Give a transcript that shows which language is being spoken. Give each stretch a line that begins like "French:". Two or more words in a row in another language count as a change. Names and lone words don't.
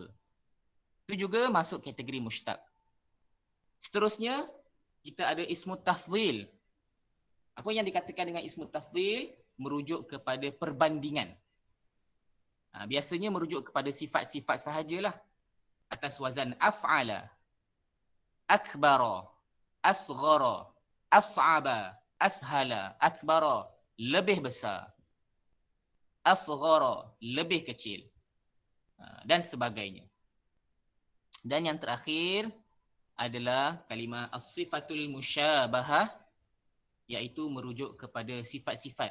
Malay: Itu juga masuk kategori mushtaq. Seterusnya, kita ada
Arabic: اسم تفضيل.
Malay: Apa yang dikatakan dengan
Arabic: اسم تفضيل?
Malay: Merujuk kepada perbandingan. Biasanya merujuk kepada sifat-sifat sahajalah.
Arabic: Atas وزن أفعل، أكبر، أصغر، أصعب، أسهل، أكبر,
Malay: lebih besar, asghara, lebih kecil, dan sebagainya. Dan yang terakhir adalah kalimah
Arabic: الصفة المشبهة,
Malay: iaitu merujuk kepada sifat-sifat.